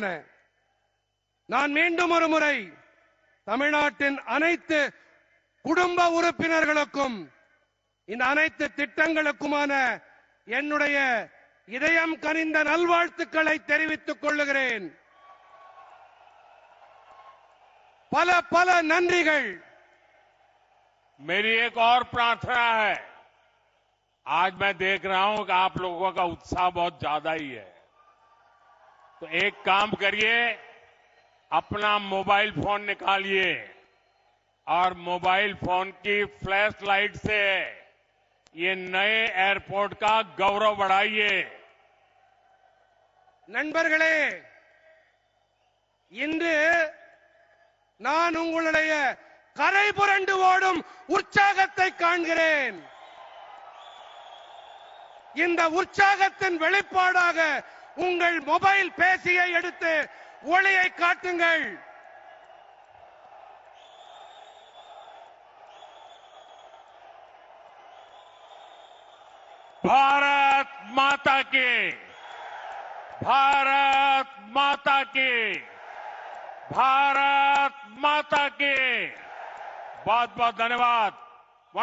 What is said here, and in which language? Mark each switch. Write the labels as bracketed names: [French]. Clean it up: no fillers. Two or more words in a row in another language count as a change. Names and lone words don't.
[Tamil] நான் மீண்டும் ஒரு முறை தமிழ்நாட்டின் அனைத்து குடும்ப உறுப்பினர்களுக்கும் இந்த அனைத்து திட்டங்களுக்குமான என்னுடைய இதயம் கனிந்த நல்வாழ்த்துக்களை தெரிவித்துக் கொள்ளுகிறேன். பல பல நன்றிகள். [Hindi] मेरी एक और प्रार्थना है. आज मैं देख रहा हूं कि आप लोगों का उत्साह बहुत ज्यादा ही है. तो एक काम करिए, अपना [English] mobile phone [Hindi] निकालिए और [English] mobile phone [Hindi] की [English] flash light [Hindi] से ये नए एयरपोर्ट का गौरव बढ़ाइए. [Tamil] நண்பர்களே, இன்று நான் உங்களுடைய கரை புரண்டு ஓடும் உற்சாகத்தை காண்கிறேன். இந்த உற்சாகத்தின் வெளிப்பாடாக உங்கள் மொபைல் பேசியை எடுத்து ஒளியை காட்டுங்கள். [Hindi] भारत माता की, भारत माता की, भारत माता की बहुत बहुत धन्यवाद.